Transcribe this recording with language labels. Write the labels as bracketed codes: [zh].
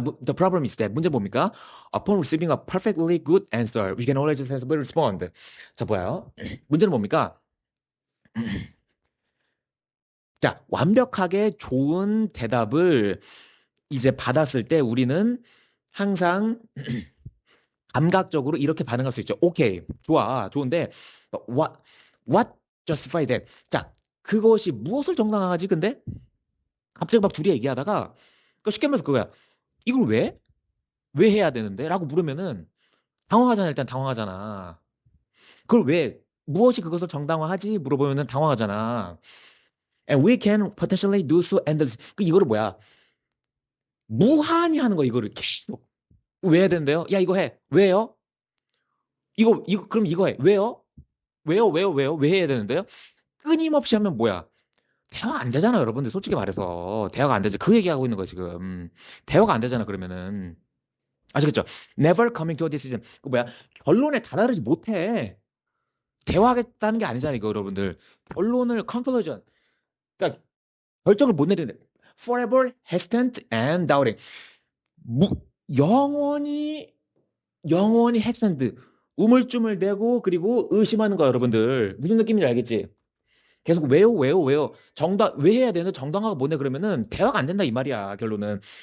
[en] The problem is that [ko] 문제 뭡니까? [en] Upon receiving a perfectly good answer, we can always successfully respond. [ko] 자, 뭐야? 문제는 뭡니까? 자, 완벽하게 좋은 대답을 이제 받았을 때 우리는 항상 감각적으로 이렇게 반응할 수 있죠. 오케이, 좋아, 좋은데, [en] what, what justify that? [ko] 자, 그것이 무엇을 정당화하지? 근데 갑자기 막 둘이 얘기하다가, 그 쉽게 말해서 그거야. 이걸 왜? 왜 해야 되는데? 라고 물으면은 당황하잖아. 일단 당황하잖아. 그걸 왜? 무엇이 그것을 정당화하지? 물어보면은 당황하잖아. [en] And we can potentially do so endless. [ko] 그 이거를 뭐야? 무한히 하는 거 이거를 계속. 왜 해야 되는데요? 야, 이거 해. 왜요? 그럼 이거 해. 왜요? 왜요? 왜 해야 되는데요? 끊임없이 하면 뭐야? 대화가 안 되잖아, 여러분들. 솔직히 말해서. 대화가 안 되지. 그 얘기하고 있는 거, 지금. 대화가 안 되잖아, 그러면은. 아시겠죠? [en] Never coming to a decision. [ko] 그 뭐야? 결론에 다다르지 못해. 대화하겠다는 게 아니잖아, 이거, 여러분들. 결론을, conclusion. 그러니까, 결정을 못 내리는. [en] Forever hesitant and doubting. [ko] 무, 영원히, 영원히 hesitant. 우물쭈물대고, 그리고 의심하는 거야, 여러분들. 무슨 느낌인지 알겠지? 계속 왜요? 정당, 왜 해야 되는 정당화가 뭐네 그러면은 대화가 안 된다 이 말이야, 결론은.